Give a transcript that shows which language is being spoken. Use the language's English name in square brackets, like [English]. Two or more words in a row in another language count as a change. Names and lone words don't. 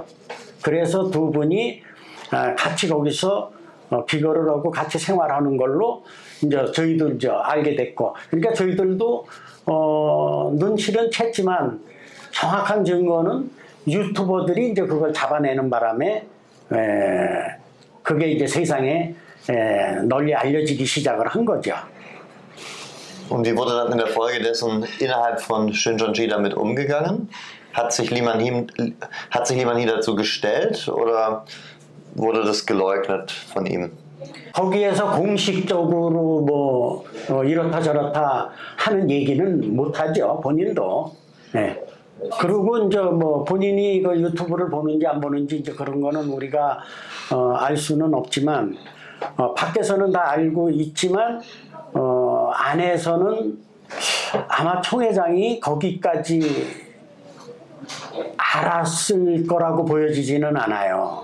[Korean] 그래서 두 분이 같이 거기서 기거를 하고 같이 생활하는 걸로 이제 저희들 알게 됐고, 그러니까 저희들도 눈치는 챘지만 정확한 증거는 유튜버들이 이제 그걸 잡아내는 바람에 그게 이제 세상에 널리 알려지기 시작을 한 거죠. [German] Und wie wurde dann in der Folge dessen innerhalb von Shincheonji damit umgegangen? Hat sich Lee Man-hee dazu gestellt oder wurde das geleugnet von ihm? [Korean] 거기에서 공식적으로 뭐 이렇다 저렇다 하는 얘기는 못하죠. 본인도. 네. 그리고 이제 뭐 본인이 그 유튜브를 보는지 안 보는지 이제 그런 거는 우리가 알 수는 없지만 밖에서는 다 알고 있지만 안에서는 아마 총회장이 거기까지 알았을 거라고 보여지지는 않아요.